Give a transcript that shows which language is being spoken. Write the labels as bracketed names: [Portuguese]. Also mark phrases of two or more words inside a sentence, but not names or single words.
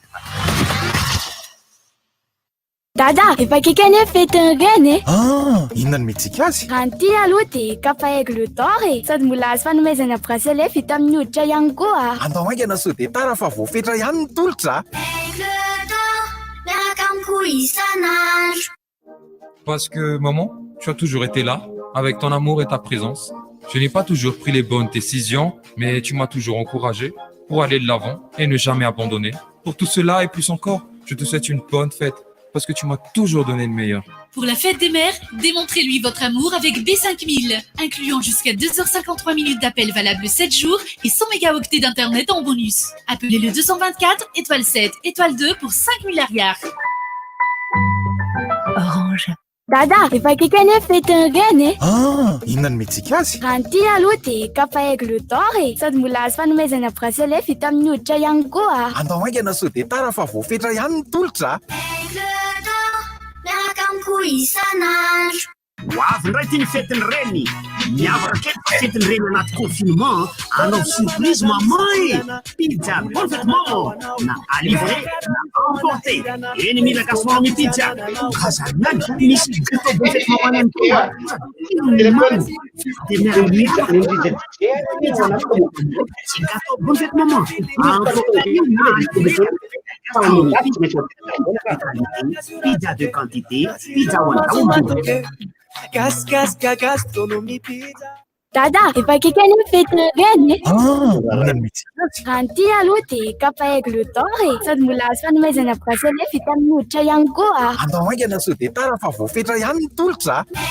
[Malagasy] Dada, efa kaiky ane fetiny reny inona no metsika azy? Raha ny ty aloha dia kapa Aigle d'Or sady mbola azo fanomezana bracelet vita amin'ny hoditra ihany koa. Andao aingana sao dia tara fa voafetra ihany ny tolotra. Aigle d'Or, miaraka amiko isan'andro. [French] Parce que maman, tu as toujours été là, avec ton amour et ta présence. Je n'ai pas toujours pris les bonnes décisions, mais tu m'as toujours encouragé pour aller de l'avant et ne jamais abandonner. Pour tout cela et plus encore, je te souhaite une bonne fête. Parce que tu m'as toujours donné le meilleur. Pour la fête des mères, démontrez-lui votre amour avec B5000, incluant jusqu'à 2h53 minutes d'appel valable 7 jours et 100 mégaoctets d'internet en bonus. Appelez le 224 étoile 7 étoile 2 pour 5 milliards. Orange. [Malagasy] Dada, efa akaiky ane fetiny reny e. Inona no metsika azy? Raha ny ty aloha dia kapa aigle d'or e. Sady mbola azo fanomezana bracelet vita amin'ny hoditra ihany koa. Andao aingana sao dia tara fa voafetra ihany ny tolotra. Aigle d'or, miaraka amiko isan'andro. Hoavy ndray ty ny fetiny reny. Miavaka keliko fetiny reny anaty confinement. Anao surprise mamay. Pizza parfaitement. [French] Na à livrer, [Malagasy] na emporter. Eny mila gastronomie pizza. Kazanany misy gâteau parfaitement manany koa. Gâteau parfaitement. [French] Pizza de quantité, pizza one. [Malagasy] Gastronomie pizza. Dada, efa akaiky ane fetiny reny e. Inona no metsika azy? Raha ny ty aloha dia kapa aigle d'or e. Sady mbola azo fanomezana bracelet vita amin'ny hoditra ihany koa. Andao aingana sao dia tara fa voafetra ihany ny tolotra.